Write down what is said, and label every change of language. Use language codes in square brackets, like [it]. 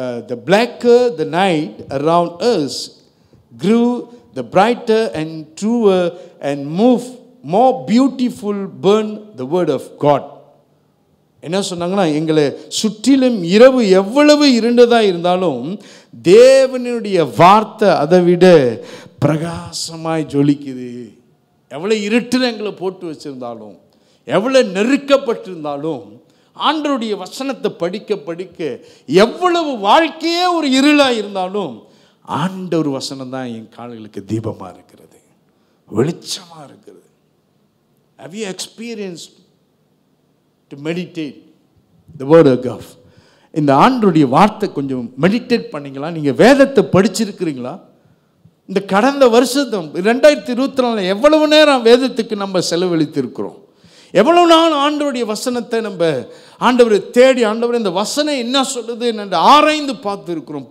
[en] the blacker the night around us grew, the brighter and truer and more beautiful burned the word of God. [ta] என்ன சொன்னாங்கன்னா, எங்களை சுற்றிலும் இரவு எவ்வளவு இருண்டதாக இருந்தாலும் தேவனுடைய வார்த்தை அதை விட பிரகாசமாய் ஜொலிக்குது. எவ்வளோ இருட்டில் எங்களை போட்டு வச்சிருந்தாலும், எவ்வளோ நெருக்கப்பட்டிருந்தாலும், ஆண்டவருடைய வசனத்தை படிக்க படிக்க எவ்வளவு வாழ்க்கையே ஒரு இருளாக இருந்தாலும் ஆண்டவர் வசனம் தான் என் கால்களுக்கு தீபமாக இருக்கிறது, வெளிச்சமாக இருக்கிறது. [en] Have you experienced to meditate the word of God? [ta] இந்த ஆண்டவருடைய வார்த்தை கொஞ்சம் மெடிடேட் பண்ணீங்களா? நீங்கள் வேதத்தை படிச்சிருக்கிறீங்களா? இந்த கடந்த வருஷத்தை 2024 எவ்வளவு நேரம் வேதத்துக்கு நம்ம செலவழித்திருக்கிறோம்? எவ்வளவு நாள் ஆண்டவருடைய வசனத்தை நம்ம ஆண்டவரை தேடி, ஆண்டவர் இந்த வசனம் என்ன சொல்லுது என்று ஆராய்ந்து பார்த்து இருக்கிறோம்.